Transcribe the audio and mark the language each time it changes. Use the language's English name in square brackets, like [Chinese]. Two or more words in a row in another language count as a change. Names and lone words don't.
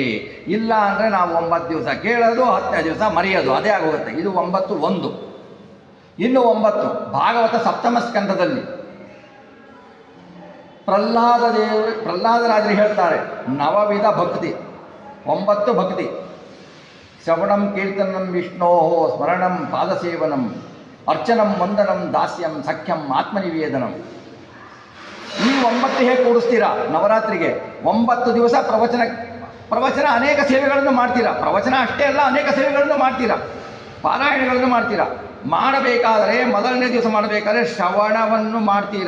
[Kannada] ಇಲ್ಲ ಅಂದರೆ ನಾವು 9 ದಿವಸ ಕೇಳೋದು, 10ನೇ ದಿವಸ ಮರೆಯೋದು, ಅದೇ ಆಗೋಗುತ್ತೆ. ಇದು 9 1. ಇನ್ನು 9 ಭಾಗವತ ಸಪ್ತಮ ಸ್ಕಂದದಲ್ಲಿ ಪ್ರಹ್ಲಾದರಾಜರು ಹೇಳ್ತಾರೆ, 9 ವಿಧ ಭಕ್ತಿ, 9 ಭಕ್ತಿ. [Sanskrit] ಶ್ರವಣಂ ಕೀರ್ತನಂ ವಿಷ್ಣೋ ಸ್ಮರಣಂ ಪಾದಸೇವನಂ ಅರ್ಚನಂ ವಂದನಂ ದಾಸ್ಯಂ ಸಖ್ಯಂ ಆತ್ಮನಿವೇದನಂ. [Kannada] ಈ 9 ಹೇಗೆ ಕೂಡಿಸ್ತೀರಾ ನವರಾತ್ರಿಗೆ? 9 ದಿವಸ ಪ್ರವಚನ ಪ್ರವಚನ ಅನೇಕ ಸೇವೆಗಳನ್ನು ಮಾಡ್ತೀರಾ, ಪ್ರವಚನ ಅಷ್ಟೇ ಅಲ್ಲ ಅನೇಕ ಸೇವೆಗಳನ್ನು ಮಾಡ್ತೀರಾ, ಪಾರಾಯಣಗಳನ್ನು ಮಾಡ್ತೀರಾ. ಮಾಡಬೇಕಾದರೆ ಮೊದಲನೇ ದಿವಸ ಮಾಡಬೇಕಾದ್ರೆ ಶ್ರವಣವನ್ನು ಮಾಡ್ತೀರಾ.